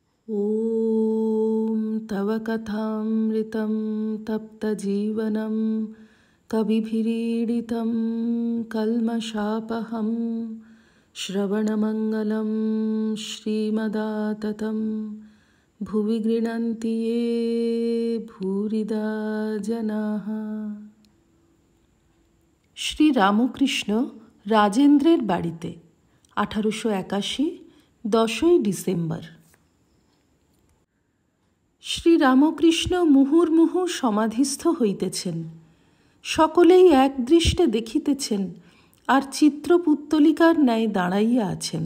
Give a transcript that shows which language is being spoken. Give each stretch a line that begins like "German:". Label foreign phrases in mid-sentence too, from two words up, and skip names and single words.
Sanskrit: ॐ तव कथामृतं तप्तजीवनं कविभिरीडितं कल्मषापहं श्रवणमङ्गलं श्रीमदाततं भुवि गृह्णन्ति ये भूरिदा जनाः।
Bangla: শ্রী রামকৃষ্ণ রাজেন্দ্রের বাড়িতে 1881 10ই ডিসেম্বর। শ্রী রামকৃষ্ণ মুহুর্মুহু সমাধিস্থ হইতেছেন, সকলেই একদৃষ্টে দেখিতেছেন আর চিত্রপুত্তলিকার ন্যায় দাঁড়াইয়া আছেন।